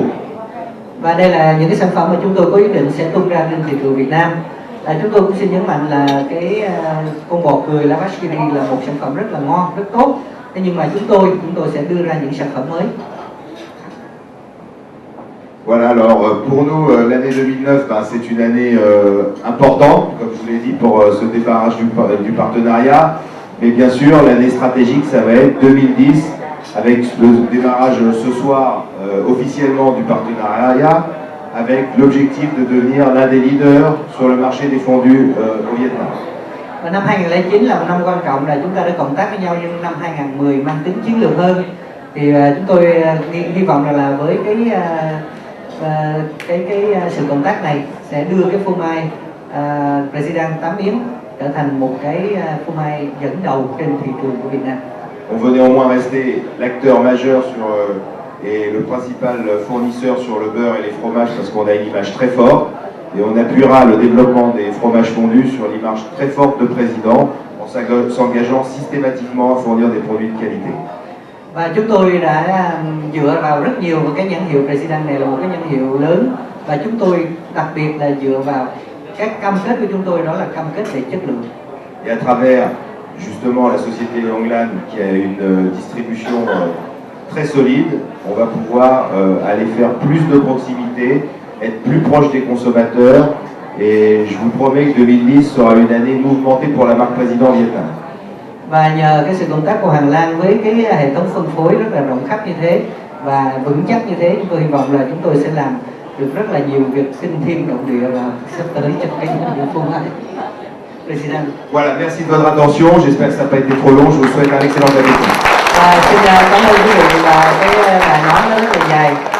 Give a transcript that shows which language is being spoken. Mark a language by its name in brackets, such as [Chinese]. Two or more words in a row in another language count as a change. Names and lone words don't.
[Vietnamese] Và đây là những cái sản phẩm mà chúng tôi có ý định sẽ tung ra trên thị trường Việt Nam. Chúng tôi cũng xin nhấn mạnh là cái con bò cười La Vachkiri là một sản phẩm rất là ngon, rất tốt. Thế nhưng mà chúng tôi sẽ đưa ra những sản phẩm mới. [French] Voilà, alors pour nous, l'année 2009, c'est une année importante, comme je vous l'ai dit, pour ce démarrage du partenariat. Mais bien sûr, l'année stratégique, ça va être 2010, avec le démarrage ce soir officiellement du partenariat, avec l'objectif de devenir l'un des leaders sur le marché des fondus au Vietnam. [Vietnamese] Và năm 2009 là một năm quan trọng, là chúng ta đã cộng tác với nhau, nhưng năm 2010 mang tính chiến lược hơn. Thì chúng tôi hy vọng là với cái sự cộng tác này sẽ đưa cái phô mai President 8 miếng trở thành một cái phô mai dẫn đầu trên thị trường của Việt Nam. [French] On veut néanmoins rester l'acteur majeur et le principal fournisseur sur le beurre et les fromages parce qu'on a une image très forte et on appuiera le développement des fromages fondus sur l'image très forte de président en s'engageant systématiquement à fournir des produits de qualité. [Vietnamese] Và chúng tôi đã dựa vào rất nhiều vào cái nhãn hiệu President này, là một cái nhãn hiệu lớn, và chúng tôi đặc biệt là dựa vào các cam kết của chúng tôi, đó là cam kết về chất lượng. [French] Et à travers justement la société Onglan qui a une distribution très solide, on va pouvoir aller faire plus de proximité, être plus proche des consommateurs, et je vous promets que 2010 sera une année mouvementée pour la marque Président Vietnam. [Vietnamese] Và nhờ cái sự cộng tác của Hoàng Lan với cái hệ thống phân phối rất là rộng khắp như thế và vững chắc như thế, chúng tôi hy vọng là chúng tôi sẽ làm được rất là nhiều việc kinh thiên động địa và sắp tới trong cái địa phương này. President. [French] Voilà, merci de votre attention. J'espère que ça n'a pas été trop long. Je vous souhaite un excellent appétit. [Vietnamese] Xin cảm ơn quý vị, và cái bài nói nó rất là dài.